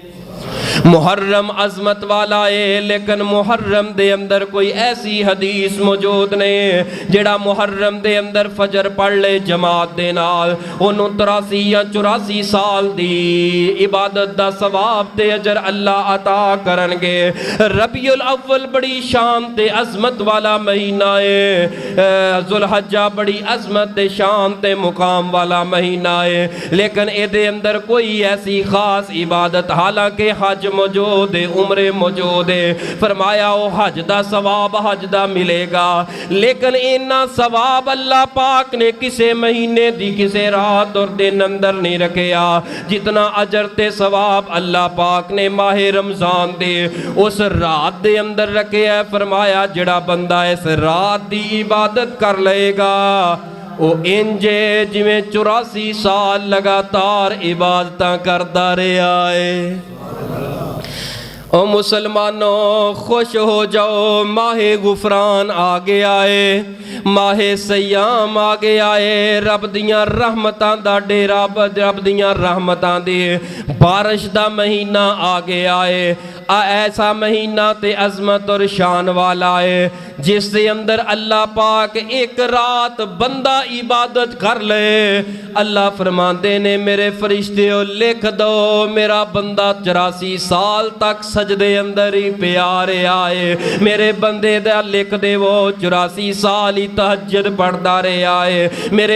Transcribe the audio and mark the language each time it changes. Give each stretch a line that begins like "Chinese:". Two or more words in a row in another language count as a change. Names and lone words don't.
Punjabi: محرم عظمت والا ہے، لیکن محرم دے اندر کوئی ایسی حدیث موجود نہیں جڑا محرم دے اندر فجر پڑھ لے جماعت دے نال انہوں 83 یا 84 سال دی عبادت دا ثواب تے اجر اللہ عطا کرنگے. ربیع الاول بڑی شان تے عظمت والا مہینہ ہے، ذوالحجہ بڑی عظمت تے شان تے مقام والا مہینہ ہے، لیکن اے دے اندر کوئی ایسی خاص عبادت، حالانکہ حج موجود ہے، عمر موجود ہے. فرمایا او حج دا ثواب حج دا ملے گا، لیکن اینا ثواب اللہ پاک نے کسے مہینے دی کسے رات اور دن اندر نہیں رکھیا جتنا اجر تے ثواب اللہ پاک نے ماہ رمضان دے اس رات دے اندر رکھیا ہے. فرمایا جڑا بندہ اس رات دی عبادت کر لے گا او انجے جویں 84 سال لگاتار عبادتاں کردا رہیا ہے. او مسلمانوں خوش ہو جاؤ، ماہ غفران آگے آئے، ماہ سیام آگے آئے، رب دیاں رحمتاں دا ڈیرا، رب دیاں رحمتاں دے بارش دا مہینہ آگے آئے. ایسا مہینہ تے عظمت اور شان والا ہے جس دے اندر اللہ پاک ایک رات بندہ عبادت کر لے. اللہ فرماندے نے میرے فرشتےو لکھ دو میرا بندہ 84 سال تک سجدے اندر ہی پیارے آئے، میرے بندے دا لکھ دے وہ 84 سال ہی تہجد پڑھدا رہے آئے، میرے